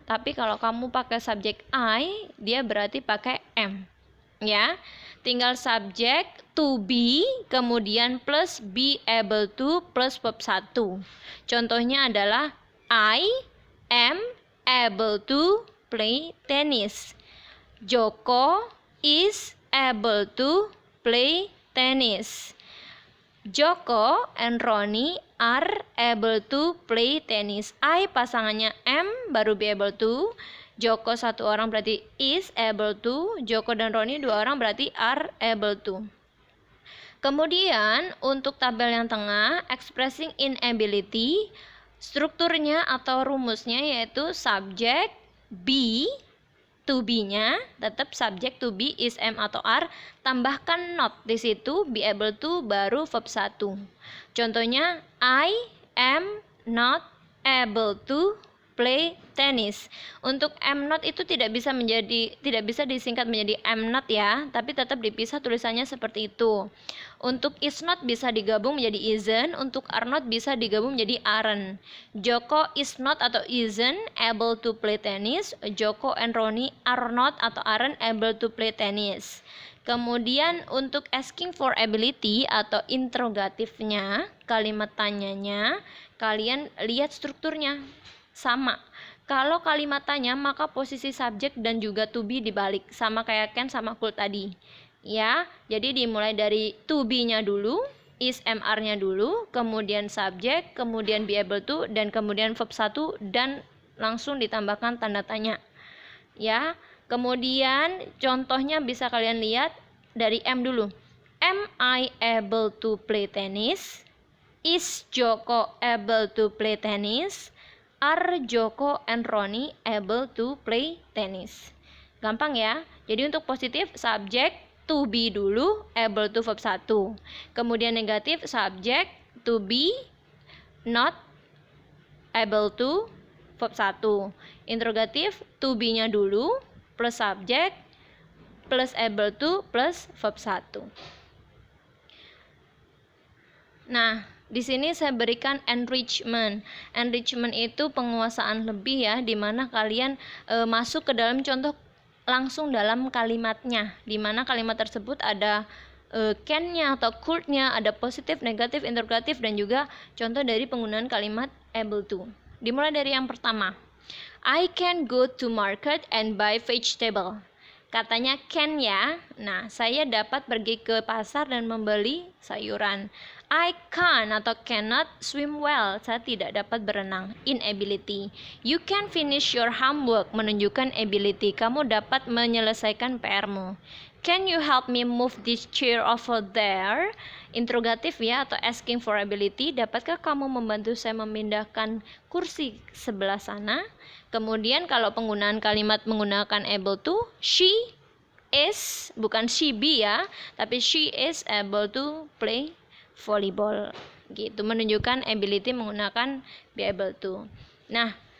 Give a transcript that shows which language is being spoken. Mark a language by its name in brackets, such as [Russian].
[Indonesian] Tapi kalau kamu pakai subjek I, dia berarti pakai am. Ya, tinggal subjek to be, kemudian plus be able to plus verb 1. Contohnya adalah [English] I am able to play tennis. Joko is able to play tennis. Joko and Roni are able to play tennis. [Indonesian] I pasangannya am baru be able to. Joko satu orang berarti is able to. Joko dan Roni 2 orang berarti are able to. Kemudian untuk tabel yang tengah, expressing inability, strukturnya atau rumusnya yaitu subjek be, to be-nya tetap subject to be is, am atau are, tambahkan not di situ, be able to baru verb 1. Contohnya [English] I am not able to play tennis. [Indonesian] Untuk am not itu tidak bisa disingkat menjadi am not ya, tapi tetap dipisah tulisannya seperti itu. Untuk is not bisa digabung menjadi isn't, untuk are not bisa digabung menjadi aren't. [English] Joko is not atau isn't able to play tennis. Joko and Roni are not atau aren't able to play tennis. [Indonesian] Kemudian untuk asking for ability atau interrogatifnya, kalimat tanyanya, kalian lihat strukturnya sama. Kalau kalimat tanya maka posisi subjek dan juga to be dibalik, sama kayak can sama could tadi. Ya, jadi dimulai dari to be-nya dulu, is, am, are-nya dulu, kemudian subjek, kemudian be able to, dan kemudian verb 1 dan langsung ditambahkan tanda tanya. Ya, kemudian contohnya bisa kalian lihat dari am dulu. [English] Am I able to play tennis? Is Joko able to play tennis? Are Joko and Roni able to play tennis? [Indonesian] Gampang ya. Jadi untuk positif subjek to be dulu, able to verb 1. Kemudian negatif subjek to be, not able to verb 1. Interrogatif to be-nya dulu plus subjek plus able to plus verb 1. Nah, di sini saya berikan enrichment. Enrichment itu penguasaan lebih ya, di mana kalian masuk ke dalam contoh langsung dalam kalimatnya, di mana kalimat tersebut ada can-nya atau could-nya, ada positif, negatif, interrogatif, dan juga contoh dari penggunaan kalimat able to. Dimulai dari yang pertama. [English] I can go to market and buy vegetable. [Indonesian] Katanya can ya. Nah, saya dapat pergi ke pasar dan membeli sayuran. [English] I can atau cannot swim well. [Indonesian] Saya tidak dapat berenang. [English] Inability. You can finish your homework. [Indonesian] Menunjukkan ability. Kamu dapat menyelesaikan PR-mu. [English] Can you help me move this chair over there? [Indonesian] Interrogatif ya, atau asking for ability. Dapatkah kamu membantu saya memindahkan kursi sebelah sana? Kemudian kalau penggunaan kalimat menggunakan able to, she is, bukan she be ya, tapi [English] she is able to play volleyball. [Indonesian] Gitu, menunjukkan ability menggunakan be able to. Nah,